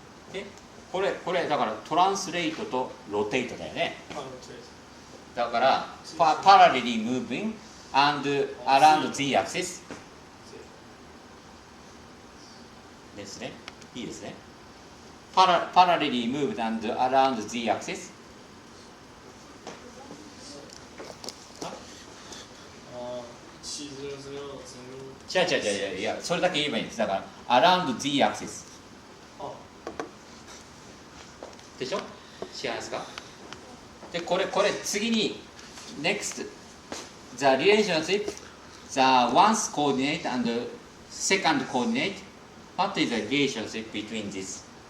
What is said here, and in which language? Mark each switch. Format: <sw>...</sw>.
<en>Okay?</en> <ja>これだからトランスレートとロテートだよね。</ja> <en>だからparallelly moving and around the axis ですね。</en> <ja>いいですね。</ja> <en>parallelly moved and around the axis</en> <ja>違うそれだけ言えばいいんです。だから</ja> <en>around the axis</en> <ja>でしょ？違いますか？でこれ次に</ja> <en>next the relationship the one's coordinate and the second coordinate what is the relationship between this?</en>